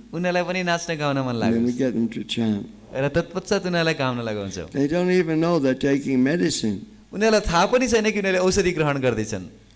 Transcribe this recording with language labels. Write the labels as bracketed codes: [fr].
[ne] उनीहरूलाई पनि नाच्न गाउन मन [en] And then we [ne] लाग्छ [en] get them to chant. [ne] र तत्पश्चात उनीहरूलाई गाउन लगाउँछौँ। [en] They don't even know they're taking medicine. [ne] उनीहरूलाई थाहा पनि छैन कि उनीहरूले औषधि ग्रहण गर्दैछन्।